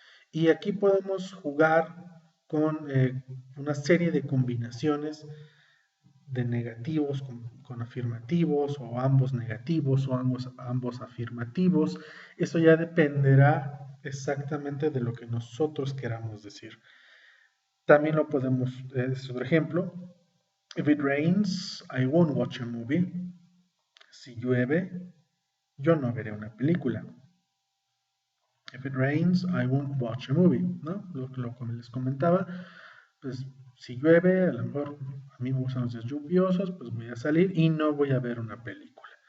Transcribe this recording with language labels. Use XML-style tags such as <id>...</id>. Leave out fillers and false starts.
<es>Y aquí podemos jugar con una serie de combinaciones de negativos con afirmativos o ambos negativos o ambos afirmativos. Eso ya dependerá exactamente de lo que nosotros queramos decir. También lo podemos, es otro ejemplo.</es> <en>If it rains, I won't watch a movie.</en> <es>Si llueve, yo no veré una película.</es> <en>If it rains, I won't watch a movie,</en> <es>¿no? Lo que les comentaba, pues si llueve, a lo mejor a mí me gustan los días lluviosos, pues voy a salir y no voy a ver una película.</es>